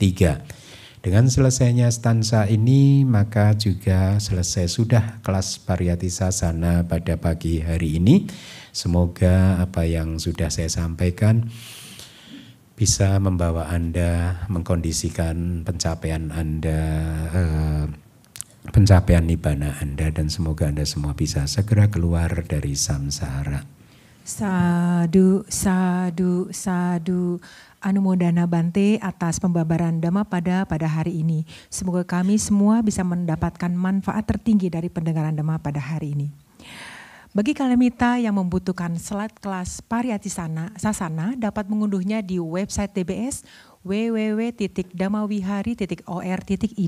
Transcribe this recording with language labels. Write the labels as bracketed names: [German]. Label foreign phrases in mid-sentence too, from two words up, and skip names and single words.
[Indonesian] Dengan selesainya stanza ini maka juga selesai sudah kelas Pariyati Sasana pada pagi hari ini. Semoga apa yang sudah saya sampaikan bisa membawa Anda, mengkondisikan pencapaian Anda, pencapaian nibbana Anda, dan semoga Anda semua bisa segera keluar dari samsara. [Pali] Sadu, sadu, sadu. [Indonesian] Anumodana Bante atas pembabaran Dhamma pada hari ini. Semoga kami semua bisa mendapatkan manfaat tertinggi dari pendengaran Dhamma pada hari ini. Bagi kalemita yang membutuhkan slide kelas Pariyattisana Sasana dapat mengunduhnya di website DBS www.dhammawihari.or.id.